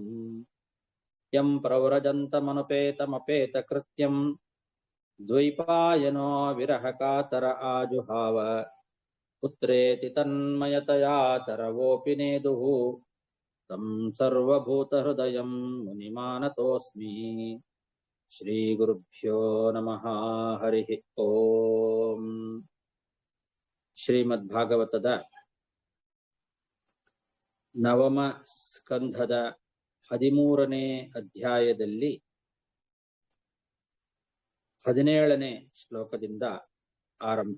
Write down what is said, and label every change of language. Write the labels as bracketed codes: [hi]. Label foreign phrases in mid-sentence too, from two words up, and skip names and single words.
[sa] यं प्रव्रजन्तमनुपेतमपेतकृत्यम् द्वैपायनो विरहकातर आजुहाव पुत्रेति तन्मयतया तरवोऽपि नेदुः तं सर्वभूतहृदयं मुनिमानतोऽस्मि। श्रीगुरुभ्यो नमः। हरिः ओम्। [kn] ಶ್ರೀಮದ್ಭಾಗವತದ ನವಮ ಸ್ಕಂಧದ 13ನೇ ಅಧ್ಯಾಯದಲ್ಲಿ 17ನೇ ಶ್ಲೋಕದಿಂದ ಆರಂಭ.